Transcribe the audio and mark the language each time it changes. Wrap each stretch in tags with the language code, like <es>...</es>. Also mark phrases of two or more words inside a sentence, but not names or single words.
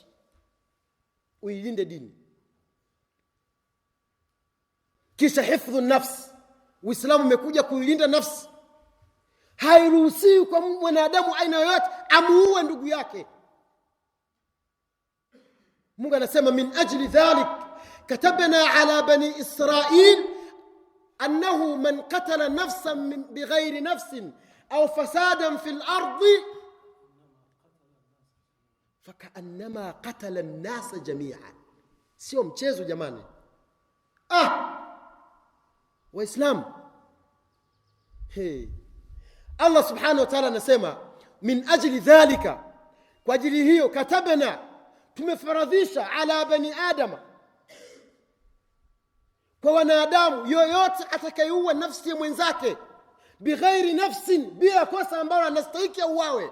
<sw>Uilinde dini. Kisha</sw> <ar>حفظ النفس,</ar> <sw>Uislamu umekuja kuilinda nafsi. Hairuhusiwi kwa mwanadamu aina yoyote amuue ndugu yake. Mungu anasema,</sw> <ar>من أجل ذلك كتبنا على بني إسرائيل أنه من قتل نفسا بغير نفس أو فسادا في الأرض فكأنما قتل الناس جميعا.</ar> <sw>Sio mchezo jamani. Waislamu,</sw> <ar>الله سبحانه وتعالى</ar> <sw>anasema</sw> <ar>من أجل ذلك,</ar> <sw>kwa ajili hiyo, katabna, tumefaradhisha,</sw> <ar>على بني آدم,</ar> <sw>kwa wanadamu yoyote atakayeua nafsi ya mwenzake</sw> <ar>بغير نفس,</ar> <sw>bila kosa ambalo anastahili auawe.</sw>